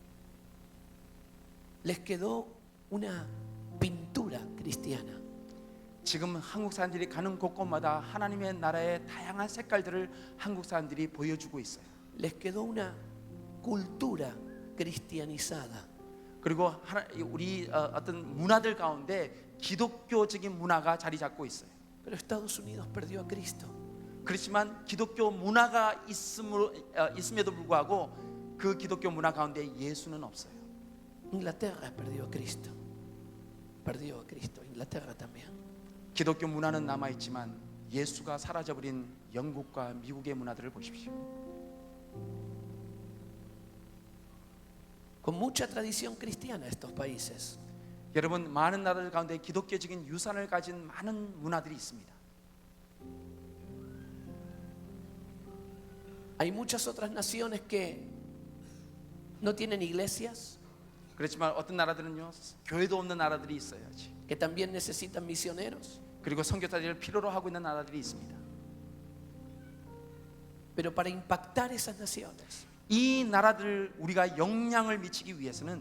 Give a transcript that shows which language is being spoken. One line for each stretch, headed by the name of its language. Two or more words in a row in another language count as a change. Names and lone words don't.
Spanish: Les quedó una pintura cristiana.
Korean: 지금 한국 사람들이 가는 곳곳마다 하나님의 나라의 다양한 색깔들을 한국 사람들이 보여주고 있어요.
Spanish: Les quedó una cultura cristianizada.
Korean: 그리고 우리 어떤 문화들 가운데 기독교적인 문화가 자리 잡고 있어요.
Spanish: Pero Estados Unidos perdió a Cristo.
Korean: 그렇지만 기독교 문화가 있음에도 불구하고 그 기독교 문화 가운데 예수는 없어요.
Spanish: Inglaterra perdió a Cristo. Perdió a Cristo. Inglaterra también.
Korean: 기독교 문화는 남아 있지만 예수가 사라져버린 영국과 미국의 문화들을 보십시오.
Spanish: Con mucha tradición cristiana estos países.
Korean: 여러분, 많은 나라들 가운데 기독교적인 유산을 가진 많은 문화들이 있습니다.
Spanish: Hay muchas otras naciones que no tienen iglesias,
Korean: 그렇지만 어떤 나라들은요, 교회도 없는 나라들이 있어요. 아직.
Spanish: que también necesitan misioneros.
Korean: 그리고 선교사들을 필요로 하고 있는 나라들이 있습니다.
Spanish: Pero para impactar esas naciones,
Korean: 이 나라들 우리가 영향을 미치기 위해서는